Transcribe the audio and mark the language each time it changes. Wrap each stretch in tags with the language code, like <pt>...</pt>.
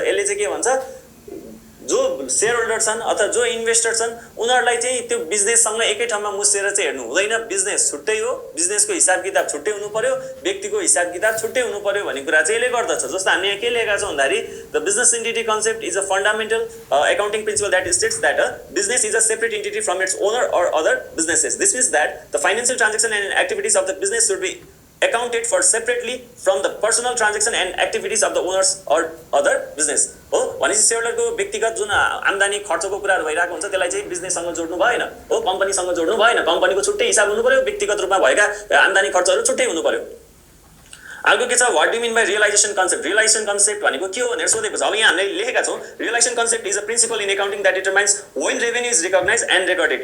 <ne>यसले चाहिँ के भन्छ, जो शेयरहोल्डर छन् अथवा जो इन्भेस्टर छन् उनीहरूलाई चाहिँ त्यो बिजनेससँग एकै ठाउँमा मुसेर चाहिँ हेर्नु हुँदैन। बिजनेस छुट्टै हो, बिजनेसको हिसाब किताब छुट्टै हुनु पर्यो, व्यक्तिको हिसाब किताब छुट्टै हुनु पर्यो भन्ने कुरा चाहिँ यसले गर्दछ। जस्तो हामीले यहाँ के लेखेका छौँ भन्दाखेरि</ne> <en>The business entity concept is a fundamental accounting principle that states that a business is a separate entity from its owner or other businesses. This means that the financial transaction and activities of the business should be accounted for separately from the personal transaction and activities of the owners or other business.</en> <ne>हो भनेपछि शेयरहोल्डरको व्यक्तिगत जुन आम्दानी खर्चको कुराहरू भइरहेको हुन्छ त्यसलाई चाहिँ बिजनेससँग जोड्नु भएन, हो कम्पनीसँग जोड्नु भएन। कम्पनीको छुट्टै हिसाब हुनु पर्यो, व्यक्तिगत रूपमा भएका आम्दानी खर्चहरू छुट्टै हुनु पर्यो। अर्को के छ</ne> <en>What do mean by realisation concept.</en> <ne>Realisation concept भनेको के हो भनेर सोधेको छ। अब यहाँ हामीले लेखेका छौँ</ne> <en>Realisation concept is a principle in accounting that determines when revenue is recognise and recorded.</en>